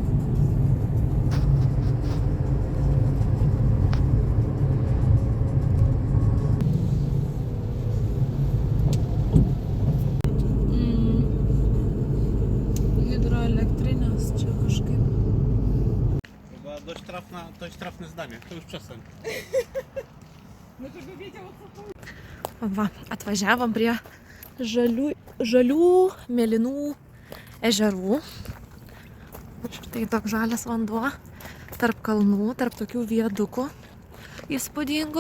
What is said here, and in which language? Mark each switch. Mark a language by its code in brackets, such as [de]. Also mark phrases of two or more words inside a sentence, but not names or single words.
[lt] Hidroelektrinės čia kažkaip. [pl] Chyba dość trafne zdanie, to już przestań. [lt] Va, atvažiavom prie žalių, mėlynų ežerų. Štai toks žalias vanduo tarp kalnų, tarp tokių viadukų įspūdingų.